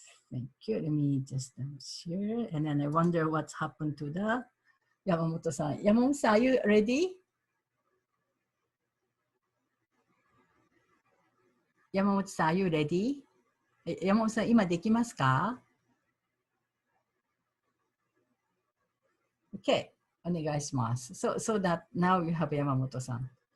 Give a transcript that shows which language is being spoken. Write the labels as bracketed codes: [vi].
[en] Thank you. Let me just share. And then I wonder what's happened to the Yamamoto-san. Yamamoto-san, are you ready? Yamamoto-san, are you ready? [ja] Yamamoto-san, 今できますか? Okay, お願いします。 [en] So that now you have Yamamoto-san.